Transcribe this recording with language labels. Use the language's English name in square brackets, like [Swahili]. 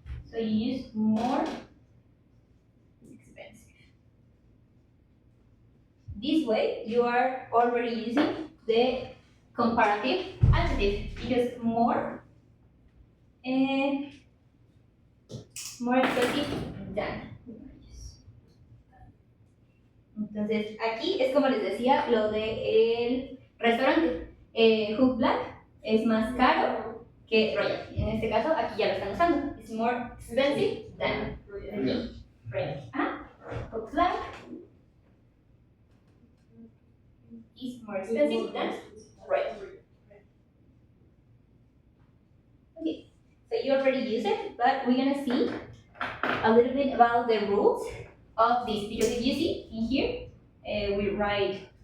[English] So you use more expensive. This way you are already using the comparative adjective because more and more expensive than. [Spanish] Entonces, aquí es como les decía lo de el restaurante. Hook Black es más caro que Royal. En este caso, aquí ya lo están usando. [English] It's more expensive than Royal. Ajá. Hook Black is more expensive than Royal. Okay, so you already use it, but we're gonna see a little bit about the rules of this because if you see in here we write